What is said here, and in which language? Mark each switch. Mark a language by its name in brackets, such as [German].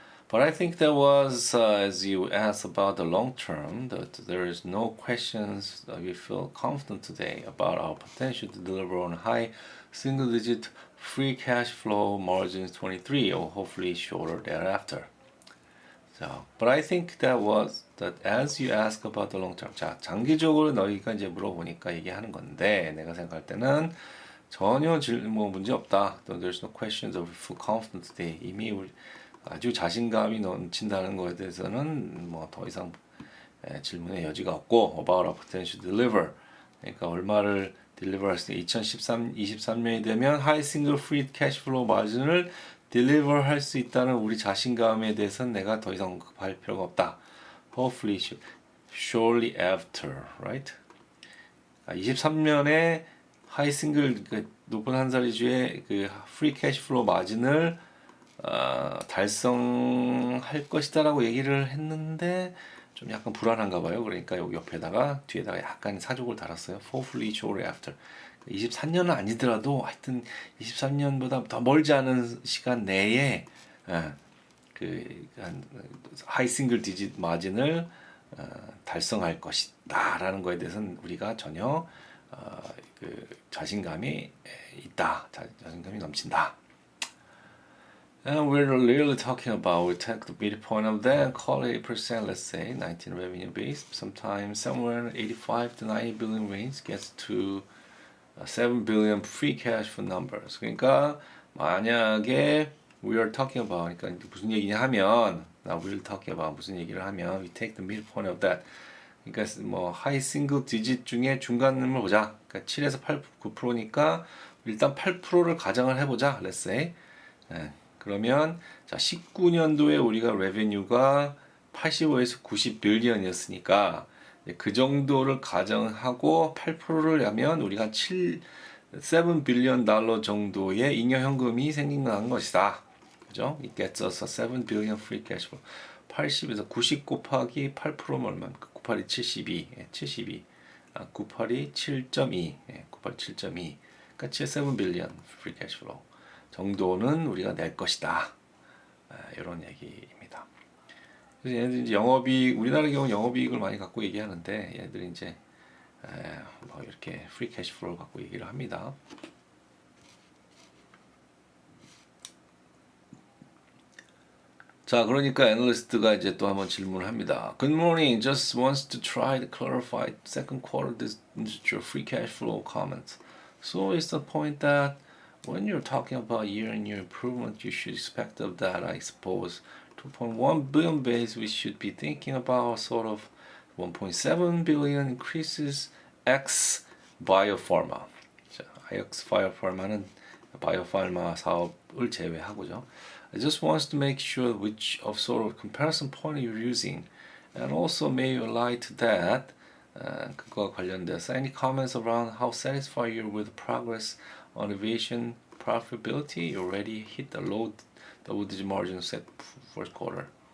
[English] But I think there was, as you asked about the long term, that there is no questions that we feel confident today about our potential to deliver on high single-digit free cash flow margins 23 or hopefully shorter thereafter. 자, but I think that was that as you ask about the long term. [Korean] 자, 장기적으로 너희가 이제 물어보니까 얘기하는 건데 내가 생각할 때는 전혀 뭐 문제 없다. [English] There's no questions of feel confident today. [Korean] 이미 우리 아주 자신감이 넘친다는 것에 대해서는 뭐 더 이상 질문의 여지가 없고 [English] about our potential to deliver. [Korean] 그러니까 얼마를 deliver 할 수 있는 23년이 되면 high single free cash flow margin을 deliver 할 수 있다는 우리 자신감에 대해서는 내가 더 이상 급할 필요가 없다. [English] Hopefully, shortly after, right? [Korean] 23년에 high single 그 높은 한자리주의 그 free cash flow 마진을 달성할 것이다라고 얘기를 했는데 좀 약간 불안한가 봐요. 그러니까 여기 옆에다가 뒤에다가 약간 사족을 달았어요. [English] Hopefully shortly after. [Korean] 23년은 아니더라도 하여튼 23년보다 더 멀지 않은 시간 내에 그 하이 싱글 디짓 마진을 달성할 것이다라는 거에 대해서는 우리가 전혀 그 자신감이 있다, 자신감이 넘친다. [English] And we're really talking about, we take the midpoint of that, call it 8%, let's say, 19 revenue base, sometimes somewhere 85 to 90 billion range gets to 7 billion free cash flow numbers. [Korean] 그러니까 만약에 [English] we are talking about, [Korean] 그러니까 무슨 얘기냐 하면, [English] we're talking about [Korean] 무슨 얘기를 하면, [English] we take the midpoint of that. [Korean] 그러니까 뭐 high single digit 중에 중간음을 보자. 그러니까 7에서 8, 9%니까 일단 8%를 가정을 해보자. [English] Let's say. [Korean] 그러면 자 19년도에 우리가 레베뉴가 85에서 90 빌리언이었으니까 그 정도를 가정하고 8%를 하면 우리가 7 빌리언 달러 정도의 잉여 현금이 생긴다는 것이다. 그죠? [English] It gets us a 7 billion free cash flow. [Korean] 80에서 90 곱하기 8%면 얼마입니까? 98이 72. 72. 98이 7.2. 98이 7.2. [English] 그러니까 7 billion free cash flow. [Korean] 정도는 우리가 낼 것이다. 이런 얘기입니다. 그래서 얘네들이 이제 영업이익, 우리나라 경우 영업이익을 많이 갖고 얘기하는데 얘네들이 이제 뭐 이렇게 프리 캐시 플로우를 갖고 얘기를 합니다. 자, 그러니까 애널리스트가 이제 또 한번 질문을 합니다. [English] Good morning. Just wants to try to clarify second quarter this your free cash flow comments. So is the point that when you're talking about year-on-year improvement, you should expect of that, I suppose, 2.1 billion base, we should be thinking about sort of 1.7 billion increases X biopharma. [Korean] 자, X biopharma는 바이오파르마 사업을 제외하고죠. [English] I just wants to make sure which of sort of comparison point you're using, and also may ally to that. [Korean] 그거와 관련돼서 [English] any comments around how satisfied you're with progress on aviation profitability? You already hit the low double-digit margin set first quarter.